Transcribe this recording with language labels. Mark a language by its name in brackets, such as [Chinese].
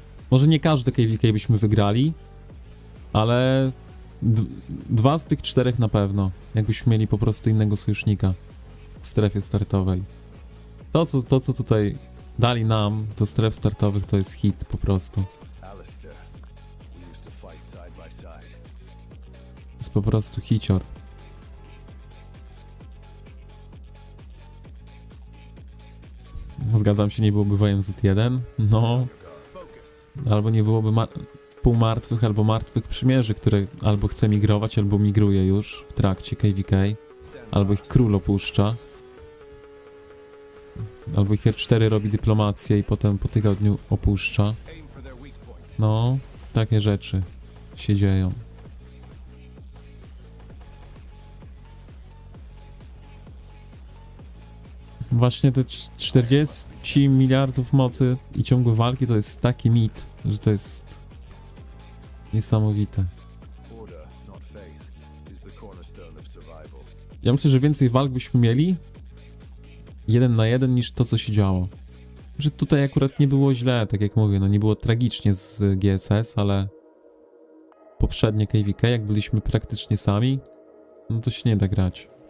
[Polish] Może nie każdy KVK byśmy wygrali, ale... Dwa z tych 4 na pewno, jakbyśmy mieli po prostu innego sojusznika w strefie startowej. To co tutaj dali nam do stref startowych, to jest hit po prostu. [English] Alistair. We used to fight side by side. [Polish] To jest po prostu hicior. Zgadzam się, nie byłoby WMZ1, no, albo nie byłoby półmartwych albo martwych przymierzy, które albo chce migrować, albo migruje już w trakcie KVK, albo ich król opuszcza, albo ich R4 robi dyplomację i potem po tygodniu opuszcza. [English] Aim for their weak point. [Polish] No, takie rzeczy się dzieją. Właśnie te 40 miliardów mocy i ciągłe walki to jest taki mit, że to jest niesamowite. [English] Order, not faith, is the cornerstone of survival. [Polish] Ja myślę, że więcej walk byśmy mieli 1 na 1 niż to, co się działo. Że tutaj akurat nie było źle, tak jak mówię, no nie było tragicznie z GSS, ale poprzednie KVK, jak byliśmy praktycznie sami, no to się nie da grać.